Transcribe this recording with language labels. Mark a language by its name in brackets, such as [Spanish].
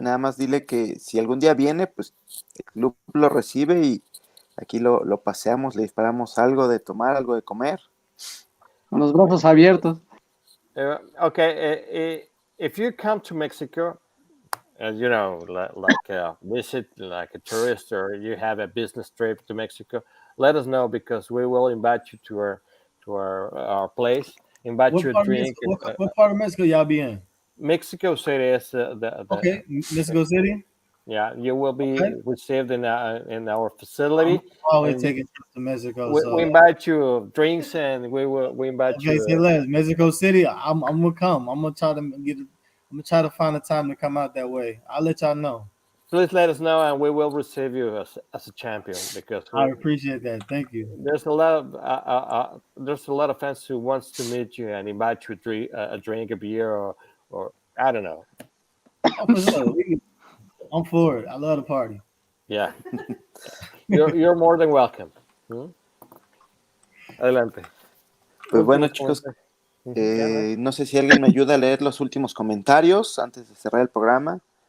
[Spanish] nada más dile que si algún día viene, pues el club lo recibe y aquí lo paseamos, le disparamos algo de tomar, algo de comer. Con los brazos abiertos. [English] Okay, if you come to Mexico, as you know, like a visit, like a tourist, or you have a business trip to Mexico, let us know because we will invite you to our place. Invite you a drink. What part of Mexico y'all be in? Mexico City is the Okay, Mexico City. Yeah, you will be received in our facility. I'm always taking trips to Mexico. We invite you drinks, and we invite you. Okay, say less. Mexico City. I'm gonna come. I'm gonna try to find a time to come out that way. I'll let y'all know. Please let us know, and we will receive you as a champion because I appreciate that. Thank you. There's a lot of fans who wants to meet you and invite you to a drink, a beer, or I don't know. Oh, for sure. I'm for it. I love the party. Yeah, you're more than welcome. [Spanish] Adelante. Pues bueno, chicos, no sé si alguien me ayuda a leer los últimos comentarios antes de cerrar el programa.